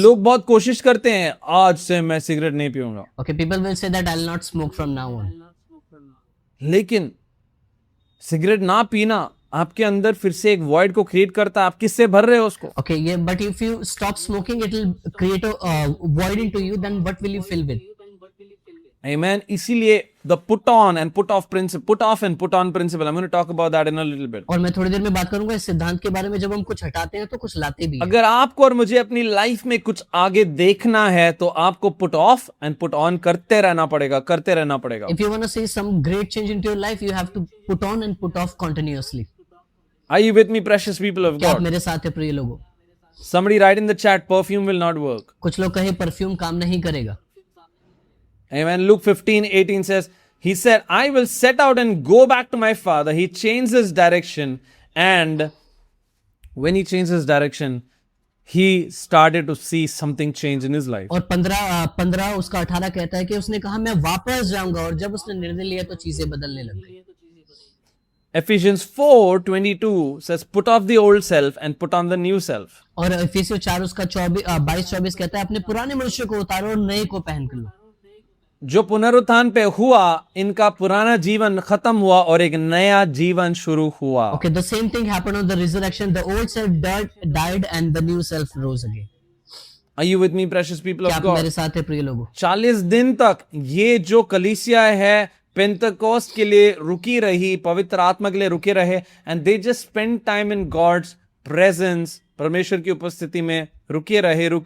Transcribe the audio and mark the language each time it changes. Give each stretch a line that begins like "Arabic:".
Hindi: लोग बहुत कोशिश करते हैं, आज से मैं सिगरेट नहीं पीऊंगा।
English: Okay, people will say that I'll not smoke from now on.
Hindi: लेकिन सिगरेट ना पीना आपके अंदर फिर से एक वॉइड को क्रिएट करता है। आप किससे भर रहे हो उसको?
English: Okay, yeah, but if you stop smoking, it will create a void into you. Then what will you fill with? Amen. इसीलिए the put on and put off principle, put off and put on principle. I'm going to talk about that in a little bit.
Hindi: और मैं थोड़ी देर में बात करूंगा इस सिद्धांत के बारे में, जब हम कुछ हटाते हैं तो कुछ लाते भी हैं। अगर आपको और मुझे अपनी लाइफ में कुछ आगे देखना है तो आपको
English: put off and put on
Hindi: करते रहना पड़ेगा।
English: If you want to see some great change into your life, you have to put on and put off continuously. Are you with me, precious people of
Hindi: क्या आप
English: God?
Hindi: मेरे साथ है प्रिय लोगों?
English: Somebody write in the chat, perfume will not work.
Hindi: कुछ लोग कहे परफ्यूम काम नहीं करेगा।
English: Amen. Luke 15:18 says, he said, I will set out and go back to my father. He changed his direction, and when he changed his direction, he started to see something change in his life.
Hindi: और 15 उसका 18 कहता है कि उसने कहा मैं वापस जाऊंगा, और जब उसने निर्णय लिया तो चीजें बदलने लग गई।
English: Ephesians 4:22 says, put off the old self and put on the new self.
Hindi: और इफिसियों 4 उसका 22-24 कहता है अपने पुराने मनुष्य को उतारो और नए को पहन कर लो। जो पुनरुत्थान पे हुआ, इनका पुराना जीवन खत्म हुआ और एक नया जीवन शुरू हुआ.
English: Okay, the same thing happened on the resurrection. The old self died and the new self rose again. Are you with me, precious people
Hindi: क्या
English: of
Hindi: आप मेरे
English: God?
Hindi: साथ है प्रिय लोगों? 40 दिन तक ये जो कलीसिया है पेंटकोस्ट के लिए रुकी रही, पवित्र आत्मा के लिए रुके रहे,
English: And they just spend time in God's presence.
Hindi: परमेश्वर की उपस्थिति में रुके रहे.